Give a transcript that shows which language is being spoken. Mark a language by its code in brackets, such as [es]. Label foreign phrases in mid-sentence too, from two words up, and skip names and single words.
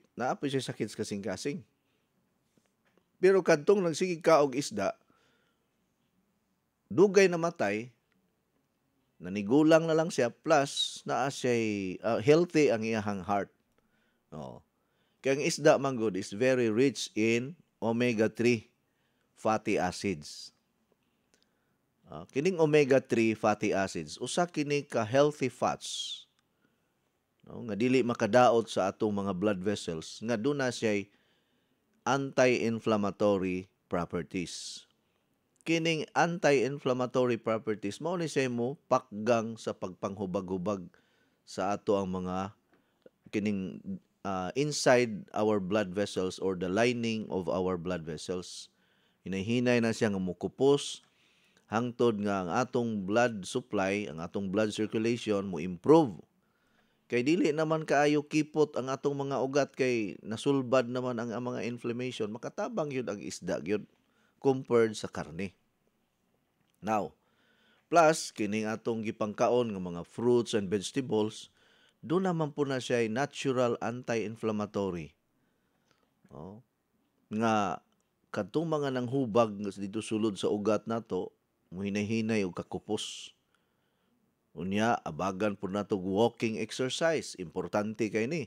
[ceb] Naapoy siya sakit kasing-kasing. Pero kadtong nagsigig ka og isda, dugay namatay, nanigulang na lang siya, plus naa siya'y healthy ang iyahang heart. Kaya ang isda manggod [en] is very rich in omega-3 fatty acids. [ceb] Kining [en] omega-3 fatty acids, [ceb] usa kini ka [en] healthy fats. [ceb] Nga dili makadaot sa atong mga [en] blood vessels, [ceb] nga duna siya'y [en] anti-inflammatory properties. [ceb] Kining [en] anti-inflammatory properties [ceb] mao ni siya mo pakgang sa pagpanghubag-hubag sa ato ang mga kining [en] inside our blood vessels or the lining of our blood vessels. [ceb] Hinahinay na siya nga mukupos hangtod nga ang atong [en] blood supply, [ceb] ang atong [en] blood circulation [ceb] mo improve. Kay dili naman kaayo kipot ang atong mga ugat kay nasulbad naman ang mga inflammation, makatabang yun ang isda yun compared sa karne. Now, plus kining atong gipangkaon nga mga [en] fruits and vegetables, [ceb] doon naman po na siya natural anti-inflammatory. Nga kadtong mga nanghubag dito sulod sa ugat nato, muhinay-hinay og kakupos. Unya, abagan po nato [en] walking exercise. [ceb] Importante kay ni.